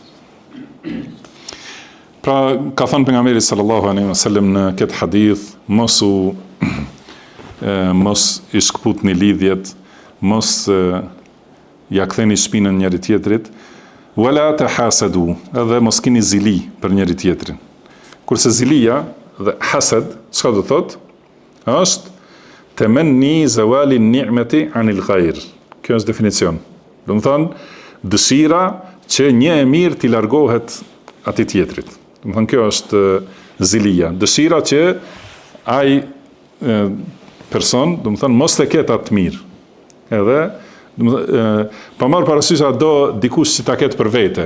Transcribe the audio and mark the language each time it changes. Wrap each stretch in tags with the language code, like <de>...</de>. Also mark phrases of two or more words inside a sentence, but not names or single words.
<sq>Pra ka thënë pejgamberi</sq> <ar>صلى الله عليه وسلم</ar> <sq>në këtë hadith, mos i shkputni lidhjet, mos ja ktheni shpinën njëri tjetrit,</sq> <ar>ولا تحاسدوا,</ar> <sq>edhe mos keni zili për njëri tjetrin. Kurse zilia dhe hasad, çka do thotë?</sq> <ar>Është تمني زوال النعمة عن الغير.</ar> <sq>Kjo është definicion. Do të thonë dëshira që një e mirë t'i largohet atij tjetrit. Do të thonë kjo është zilia, dëshira që ai person, do të thonë mos të ketë atë mirë. Edhe pa marrë parasysh do dikush që ta ketë për vete.</sq>